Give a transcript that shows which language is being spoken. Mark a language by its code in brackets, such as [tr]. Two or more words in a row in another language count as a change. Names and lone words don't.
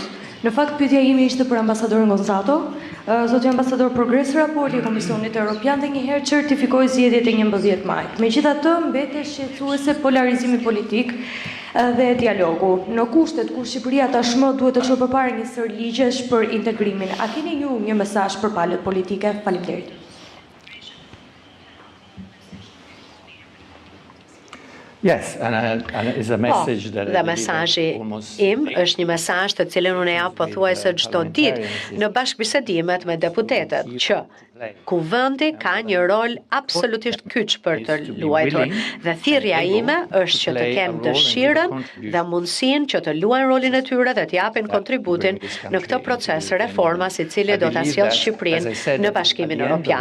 [sq] Në fakt, pyetja ime ishte për ambasadorin Gonzato. Zoti ambasador, progres raporti i Komisionit Evropian dhe njëherë certifikoi zgjedhjet e 11 majit. Megjithatë, mbetet shqetësuese polarizimi politik dhe dialogu. Në kushtet ku Shqipëria tashmë duhet të çojë përpara një sër ligjesh për integrimin, a keni ju një mesazh për palët politike? Faleminderit. [en] Yes, and it's a message that [sq] dhe mesazhi im është një mesazh të cilën unë jap pothuajse çdo ditë në bashkëbisedimet me deputetët, që Kuvendi ka një rol absolutisht kyç për të luajtur, dhe thirrja ime është që të kemë dëshirën dhe mundësinë që të luajnë rolin e tyre dhe të japin kontributin në këtë proces reformas i cili do ta sjellë Shqipërinë në Bashkimin Evropian.